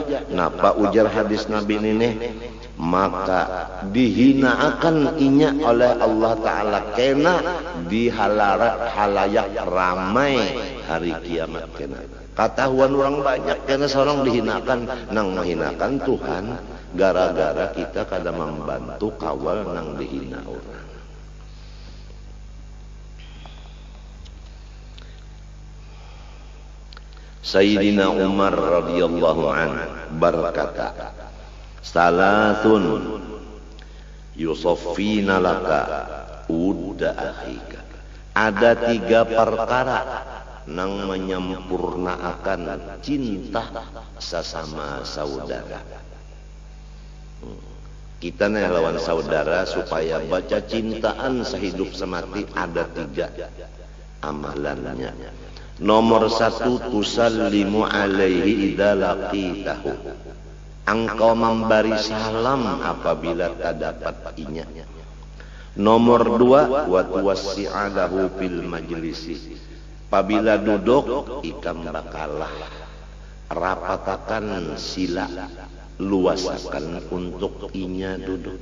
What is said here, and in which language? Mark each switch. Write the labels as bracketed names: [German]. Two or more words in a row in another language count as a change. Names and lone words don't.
[Banjar] Napa ujar hadis Nabi ini? Maka dihinakan inya oleh Allah Ta'ala kena di halayak ramai hari kiamat kena. Katahuan orang banyak kena seorang dihinakan nang menghinakan Tuhan gara-gara kita kada membantu kawal nang dihina orang. Sayyidina Umar [Arabic] رضي الله عنه [Banjar] berkata, [Arabic] "ثلاث يصفين لك ود أخيك." [Banjar] Ada 3 perkara nang menyempurnakan cinta sesama saudara. Kita nih lawan saudara supaya baca cintaan sehidup semati ada 3 amalannya. Nomor 1, [Arabic] تسلم عليه إذا لقيته. [Banjar] Engkau memberi salam apabila terdapat inya. [Arabic] Nomor 2, وتوسع له في المجلس. [Banjar] Apabila duduk ikam bakalah rapatakan sila luasakan untuk inya duduk.